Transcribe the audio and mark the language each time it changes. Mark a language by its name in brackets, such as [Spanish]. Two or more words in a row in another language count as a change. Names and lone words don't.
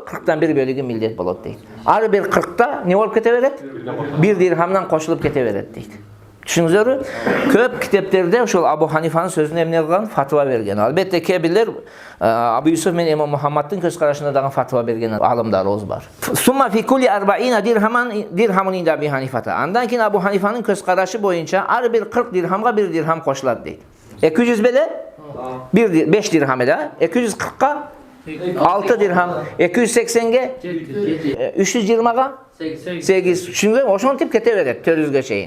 [Kyrgyz] 40тан 1 бөлүгү милдет болот дейт. Ар бир 40та не болуп кете берет? 1 дирхамдан кошулуп кете берет дейт. Түшүнүңүздөрбү? Көп китептерде ошол Абу Ханифанын сөзүнө эмне кылган? Фатва берген. Албетте кээ бирлер Абу Юсуф менен Имам Мухаммадтын көз карашына дагы фатва берген алымдарыбыз бар. [Arabic] ثم في كل 40 درهم عند أبي حنيفة. [Kyrgyz] Андан кийин Абу Ханифанын көз карашы боюнча ар бир 40 дирхамга 1 дирхам кошулат дейт. 200 беле 5 дирхам эле, 240ка 6 дирхам, 280ге 320га 8. Түшүнгөнбү? Ошентип кете берет 400ге чейин.